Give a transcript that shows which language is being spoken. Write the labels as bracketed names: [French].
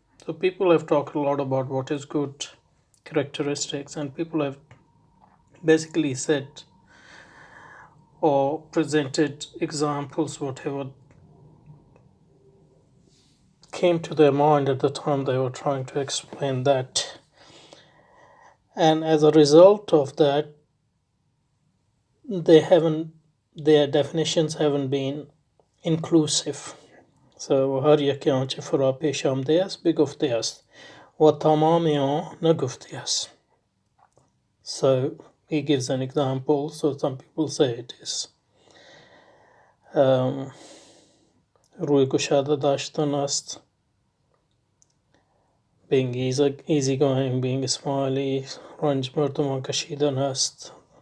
[English] So people have talked a lot about what is good characteristics, and people have basically said or presented examples, whatever came to their mind at the time they were trying to explain that. And as a result of that, their definitions haven't been inclusive. [Persian] So هر یک آنچه فرا پیش آمده است بگفته است و تمام آن نگفته است. [English] So he gives an example. So some people say it is [Persian] روی گشاده داشتن است, [English] being easygoing, being smiley, [Persian] رنج مردمان کشیدن است.